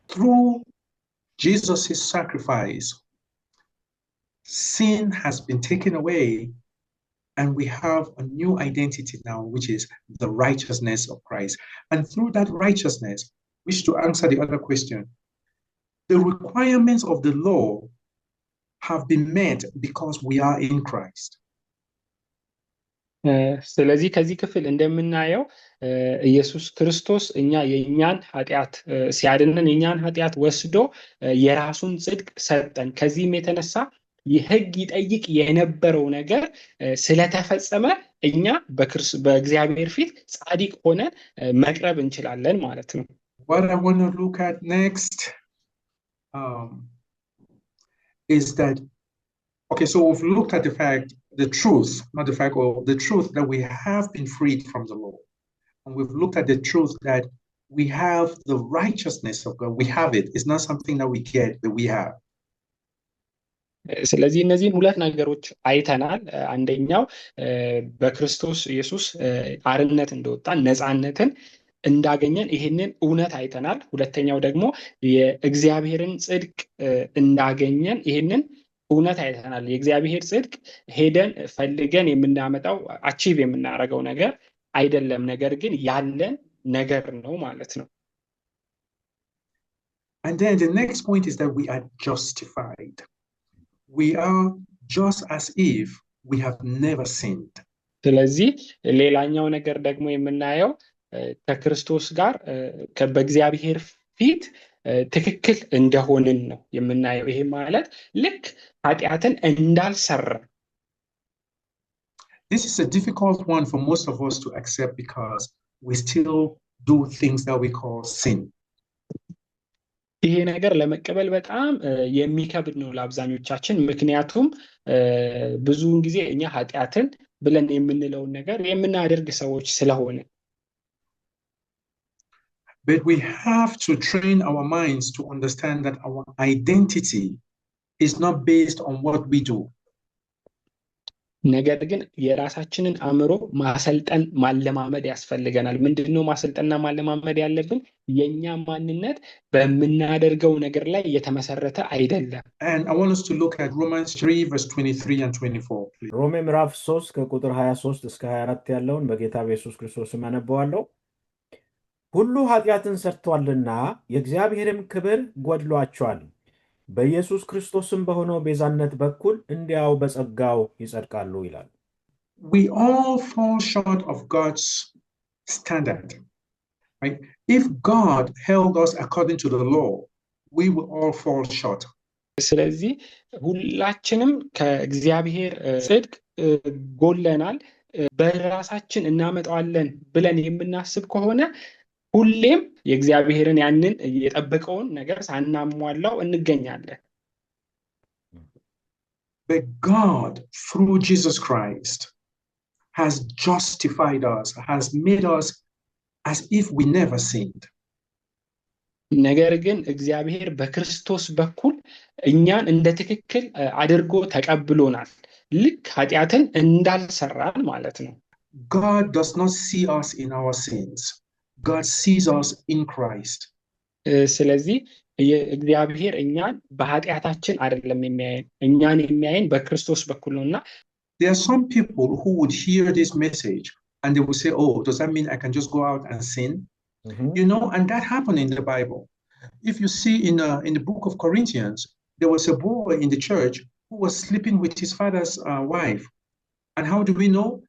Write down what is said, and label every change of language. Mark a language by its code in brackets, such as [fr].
[en] Through Jesus' sacrifice, sin has been taken away, and we have a new identity now, which is the righteousness of Christ. And through that righteousness, which to answer the other question, the requirements of the law have been met because we are in Christ. [am] ስለዚህ ከዚህ ክፍል እንደምናየው ኢየሱስ ክርስቶስ የኛን ኃጢአት ሲያድነን የኛን ኃጢአት ወስዶ የራሱን ጽድቅ ሰጠን። ከዚህም የተነሳ የሕግ ይጠይቅ የነበረው ነገር ስለተፈጸመ እኛ በእግዚአብሔር ፊት ጻድቅ ሆነን መቅረብ እንችላለን ማለት ነው። [en] What I want to look at next is that, okay, so we've looked at the fact, the truth, not the fact, or the truth that we have been freed from the law. And we've looked at the truth that we have the righteousness of God. We have it. It's not something that we get, that we have. [am] ስለዚህ እነዚህን ሁለት ነገሮች አይተናል። አንደኛው በክርስቶስ ኢየሱስ አርነት እንደወጣን ነፃነትን እንዳገኘን ይሄንን እውነት አይተናል። ሁለተኛው ደግሞ የእግዚአብሔርን ጽድቅ እንዳገኘን ይሄንን እውነት አይተናል። የእግዚአብሔር ጽድቅ ሄደን ፈልገን የምናመጣው አቺቭ የምናደርገው ነገር አይደለም። ነገር ግን ያለን ነገር ነው ማለት ነው። [en] And then the next point is that we are justified. We are just as if we have never sinned. [am] ስለዚህ ሌላኛው ነገር ደግሞ የምናየው ከክርስቶስ ጋር በእግዚአብሔር ፊት ትክክል እንደሆንን ነው የምናየው። ይሄ ማለት ልክ ኃጢአትን እንዳልሰራ። [en] This is a difficult one for most of us to accept because we still do things that we call sin. [am] ይሄ ነገር ለመቀበል በጣም የሚከብድ ነው ለአብዛኞቻችን። ምክንያቱም ብዙውን ጊዜ እኛ ኃጢአትን ብለን የምንለውን ነገር የምናደርግ ሰዎች ስለሆነ። [en] But we have to train our minds to understand that our identity is not based on what we do. [am] ነገር ግን የራሳችንን አእምሮ ማሰልጠን ማለማመድ ያስፈልገናል። ምንድነው ማሰልጠንና ማለማመድ ያለብን? የኛ ማንነት በምናደርገው ነገር ላይ የተመሰረተ አይደለም። [en] And I want us to look at Romans 3 verse 23 and 24. Please. [am] ሮሜ ምዕራፍ 3 ከቁጥር 23 እስከ 24 ያለውን በጌታ በኢየሱስ ክርስቶስ አነባዋለሁ። ሁሉ ኃጢአትን ሰርቷልና የእግዚአብሔርም ክብር ጎድሏቸዋል፣ በኢየሱስ ክርስቶስም በሆነው ቤዛነት በኩል እንዲያው በጸጋው ይጸድቃሉ ይላል። [en] We all fall short of God's standard. Right? If God held us according to the law, we will all fall short. [am] ስለዚህ ሁላችንም ከእግዚአብሔር ጽድቅ ጎለናል። በራሳችን እናመጣዋለን ብለን የምናስብ ከሆነ ሁሌም የእግዚአብሔርን ያንን የጠበቀውን ነገር ሳናሟላው እንገኛለን። [en] But God, through Jesus Christ, has justified us, has made us as if we never sinned. [am] ነገር ግን እግዚአብሔር በክርስቶስ በኩል እኛን እንደ ትክክል አድርጎ ተቀብሎናል፣ ልክ ኃጢአትን እንዳልሰራን ማለት ነው። [en] God does not see us in our sins. God sees us in Christ. [am] ስለዚህ እግዚአብሔር እኛን በኃጢአታችን አይደለም የሚያየን፣ እኛን የሚያየን በክርስቶስ በኩል ነውና። [en] There are some people who would hear this message and they will say, oh, does that mean I can just go out and sin? You know, and that happened in the Bible. If you see in the book of Corinthians, there was a boy in the church who was sleeping with his father's wife. And how do we know?